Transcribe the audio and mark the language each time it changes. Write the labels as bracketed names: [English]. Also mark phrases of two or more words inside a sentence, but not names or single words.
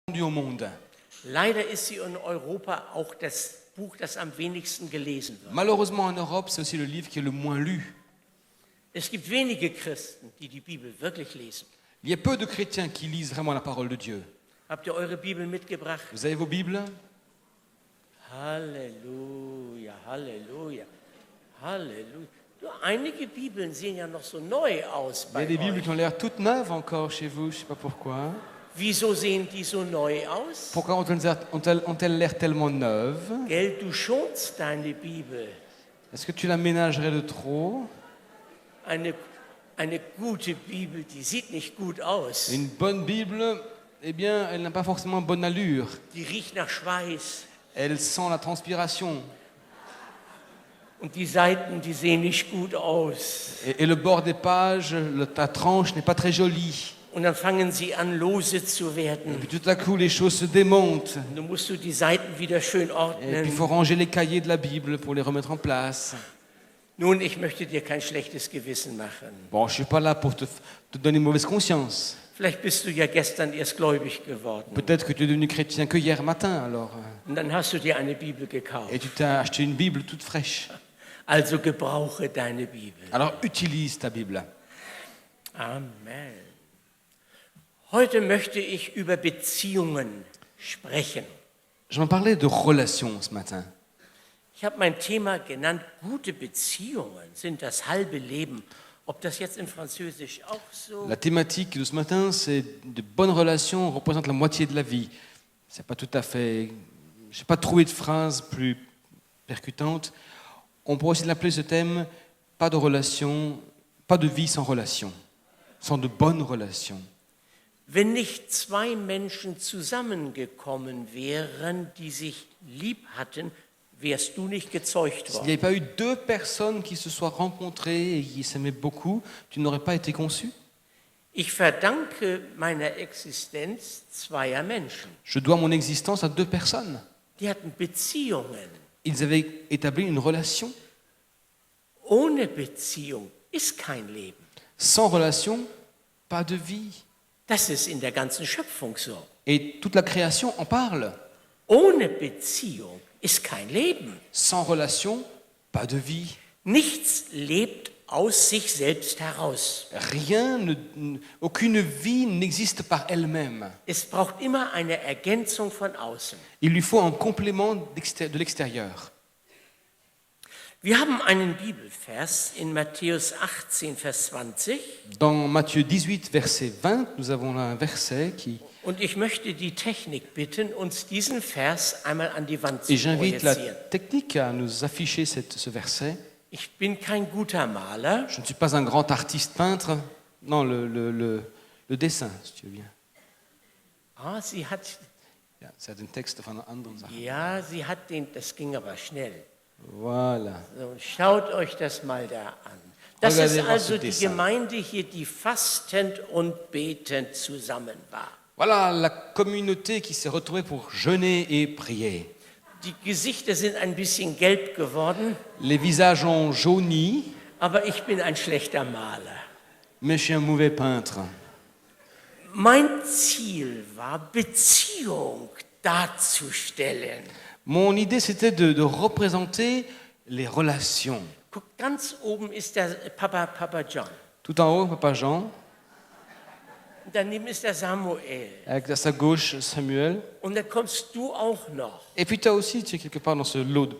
[French] au monde. [German] Leider ist sie in Europa auch das Buch, das am wenigsten gelesen wird. [French] Malheureusement, en Europe, c'est aussi le livre qui est le moins lu. [German] Es gibt wenige Christen, die die Bibel wirklich lesen. [French] Il y a peu de chrétiens qui lisent vraiment la parole de Dieu. [German] Habt ihr eure Bibel mitgebracht? [French] Vous avez vos Bibles? [German] Halleluja, Halleluja, Halleluja. Du, einige Bibeln sehen ja noch so neu aus [French] Il y a [German] bei [French] des Bibles [German] euch. [French] qui ont l'air toutes neuves encore chez vous, je ne sais pas pourquoi. [German] Wieso sehen die so neu aus? [French] Pourquoi ont-elles l'air tellement neuves? [German] Gell, du schonst deine Bibel. [French] Est-ce que tu la ménagerais de trop? [German] Eine gute Bibel, die sieht nicht gut aus. [French] Une bonne Bible, eh bien, elle n'a pas forcément bonne allure. [German] Die riecht nach Schweiß. [French] Elle sent la transpiration. [German] Und die Seiten, die sehen nicht gut aus. [French] Et le bord des pages, ta tranche n'est pas très jolie. [German] Und dann fangen sie an, lose zu [French] Et [German] werden. [French] puis tout à coup, les choses se démontent. [German] Dann musst du die Seiten wieder schön [French] Et puis [German] ordnen. [French] il faut ranger les cahiers de la Bible pour les remettre en place. [German] Nun, ich möchte dir kein schlechtes Gewissen machen. [French] Bon, je ne suis pas là pour te donner une mauvaise conscience. [German] Vielleicht bist du ja gestern erst gläubig geworden. [French] Peut-être que tu es devenu chrétien que hier matin, alors. [German] Und dann hast du dir eine Bibel gekauft. [French] Et tu t'as acheté une Bible toute fraîche. [German] Also gebrauche deine Bibel. [French] Alors utilise ta Bible. Amen. [German] Heute möchte ich über Beziehungen sprechen. [French] Je vais parler de relations ce matin. [German] Ich habe mein Thema genannt, gute Beziehungen sind das halbe Leben. Ob das jetzt in Französisch auch so... [French] La thématique de ce matin, c'est de bonnes relations représentent la moitié de la vie. C'est pas tout à fait... Je n'ai pas trouvé de phrase plus percutante. On pourrait aussi l'appeler ce thème, pas de relation, pas de vie sans relation, sans de bonnes relations. [German] Wenn nicht zwei Menschen zusammengekommen wären, die sich lieb hatten, wärst du nicht gezeugt [French] S'il n'y [German] worden. [French] avait pas eu deux personnes qui se soient rencontrées et qui s'aimaient beaucoup, tu n'aurais pas été conçu. [German] Ich verdanke meiner Existenz zweier Menschen. [French] Je dois mon existence à deux personnes. [German] Die hatten Beziehungen. [French] Ils avaient établi une relation. [German] Ohne Beziehung ist kein Leben. [French] Sans relation, pas de vie. [German] Das ist in der ganzen Schöpfung so. [French] Et toute la création en parle. [German] Ohne Beziehung ist kein Leben. [French] Sans relation, pas de vie. [German] Nichts lebt aus sich selbst heraus. [French] Aucune vie n'existe par elle-même. [German] Es braucht immer eine Ergänzung von außen. [French] Il lui faut un complément de l'extérieur. [German] Wir haben einen Bibelvers in Matthäus 18, Vers 20. [French] Dans Matthieu 18, verset 20, nous avons là un verset qui... [German] Und ich möchte die Technik bitten, uns diesen Vers einmal an die Wand zu [French] Et j'invite la [German] projizieren. [French] technique à nous afficher ce verset. [German] Ich bin kein guter Maler, [French] Je ne suis pas un grand artiste peintre. Non, le dessin, si tu veux bien. [German] sie hat, Ja, [French] c'est un texte [German] von anderen Sachen. das ging aber schnell. [French] Voilà. [German] So, schaut euch das mal da an. Das [French] Regardez [German] ist [French] voir [German] also [French] ce [German] die [French] dessin. [German] Gemeinde hier, die fastend und betend zusammen war. [French] Voilà la communauté qui s'est retrouvée pour jeûner et prier. [German] Die Gesichter sind ein bisschen gelb geworden, [French] Les visages ont jauni, [German] aber ich bin ein schlechter Maler. [French] mais je suis un mauvais peintre. [German] Mein Ziel war, Beziehung darzustellen. [French] Mon idée, c'était de représenter les relations. [German] Guck, ganz oben ist der Papa John. [French] Tout en haut, Papa Jean, [German] Daneben ist der Samuel. [French] avec à sa gauche Samuel. [German] Und dann kommst du auch noch. [French] Et puis toi aussi, tu es quelque part dans ce lot de